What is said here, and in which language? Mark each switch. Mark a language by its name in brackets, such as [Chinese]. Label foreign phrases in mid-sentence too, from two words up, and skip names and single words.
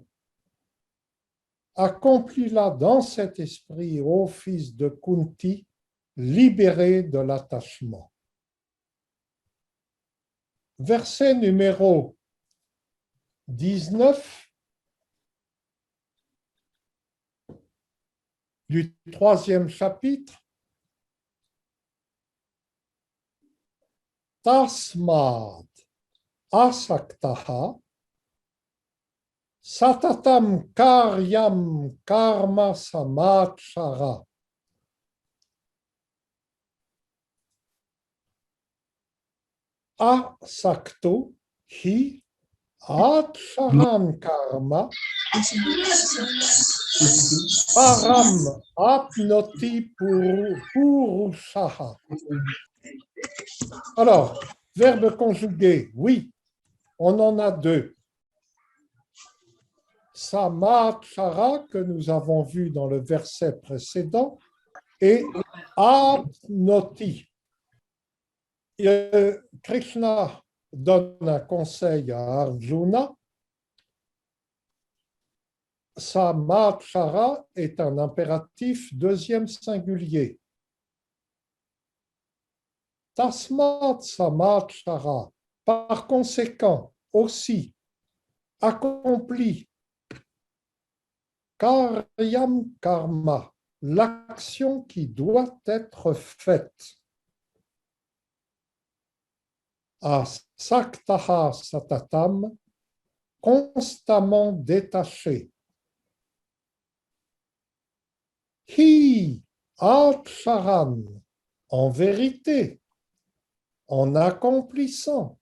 [French] Accomplis-la dans cet esprit, ô fils de Kunti, libéré de l'attachement. Verset numéro 19 du 3e chapitre. [Sanskrit] Tasmad asaktaha satatam karyam karma samachara. Asakto hi acharan karma param apnoti purushaha. [French] Alors, verbe conjugué, oui, on en a deux. Samachara, que nous avons vu dans le verset précédent, et apnoti. Krishna donne un conseil à Arjuna. Samachara est un impératif deuxième singulier. [Sanskrit] Tasmat samachara, [French] par conséquent, aussi, accomplit [Sanskrit] karyam karma, [French] l'action qui doit être faite. [Sanskrit] Asaktaha satatam, [French] constamment détaché. [Sanskrit] Hi acharan, [French] en vérité, en accomplissant.